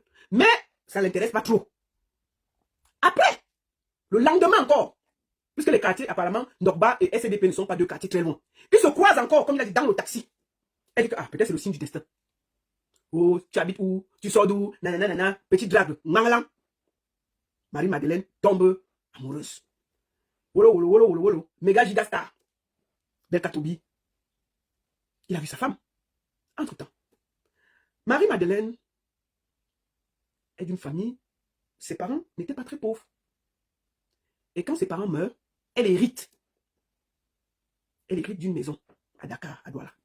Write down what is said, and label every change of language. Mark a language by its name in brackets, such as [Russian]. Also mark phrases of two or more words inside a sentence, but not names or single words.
[French] Mais ça ne l'intéresse pas trop. Après, le lendemain encore, puisque les quartiers, apparemment, Ndokba et SCDP ne sont pas deux quartiers très loin, ils se croisent encore, comme il a dit, dans le taxi. Elle dit que, peut-être c'est le signe du destin. Oh, tu habites où? Tu sors d'où? Nanana, petit drague, mangalan. Marie-Madeleine tombe amoureuse. Wolo, wolo, wolo, wolo, wolo. Méga gigastar. Belka Tobi. Il a vu sa femme. Entre-temps, Marie-Madeleine est d'une famille, ses parents n'étaient pas très pauvres. Et quand ses parents meurent, elle hérite. Elle hérite d'une maison à Dakar, à Douala.